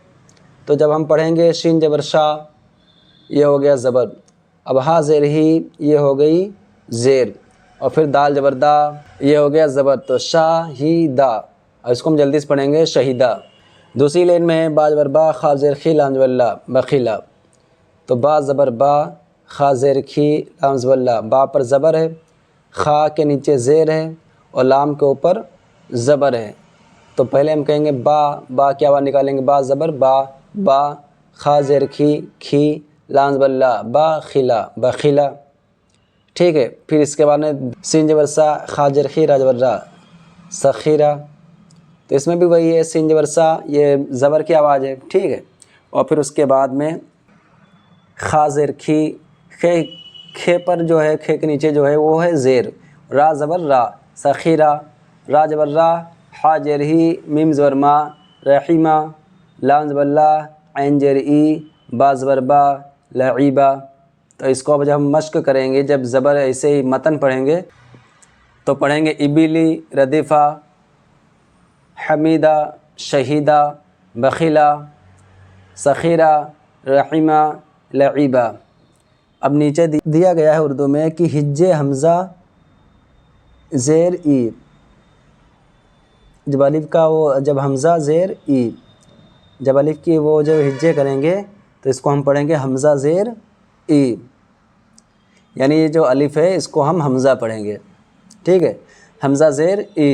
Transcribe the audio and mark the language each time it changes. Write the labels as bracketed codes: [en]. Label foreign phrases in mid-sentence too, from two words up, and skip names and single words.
[ur] تو جب ہم پڑھیں گے شین جبر شا، یہ ہو گیا زبر، اب ہا زیر ہی، یہ ہو گئی زیر، اور پھر دال جبر دا، یہ ہو گیا زبر، تو شا ہی دا، اور اس کو ہم جلدی سے پڑھیں گے شہیدہ۔ دوسری لین میں ہے با زبر با، خا زیر خی، لام زبر لا، بخیلا، تو با زبر با، خا زیر کھی، لام زبر لا، با پر زبر ہے، خا کے نیچے زیر ہے اور لام کے اوپر زبر ہے، تو پہلے ہم کہیں گے با کی آواز نکالیں گے، با زبر با، خا زیر کھی، کھی، لام زبر لا، باخلا، بخیلا، ٹھیک ہے۔ پھر اس کے بعد میں سین جبر سا، خا زیر خی، را جبر را، سخیرہ، تو اس میں بھی وہی ہے، سین جبر سا، یہ زبر کی آواز ہے، ٹھیک ہے۔ اور پھر اس کے بعد میں خا زیر کھی، کھے پر جو ہے، کھے کے نیچے جو ہے وہ ہے زیر، را زبر را، سخیرہ، را جبر را، حا زیر ہی، میم زبر ما، رحیمہ، لام زبر لا، عین زیر ای، با زبر با، لعیبہ۔ تو اس کو اب جب ہم مشق کریں گے، جب زبر ایسے ہی متن پڑھیں گے تو پڑھیں گے ابیلی، ردیفہ، حمیدہ، شہیدہ، بخیلہ، سخیرہ، رحیمہ، لعیبہ۔ اب نیچے دیا گیا ہے اردو میں کہ ہجے حمزہ زیر ای، جب الف کا وہ جب حمزہ زیر ای، جب الف کی وہ جو ہجے کریں گے تو اس کو ہم پڑھیں گے حمزہ زیر ای، یعنی یہ جو الف ہے اس کو ہم حمزہ پڑھیں گے، ٹھیک ہے، حمزہ زیر ای۔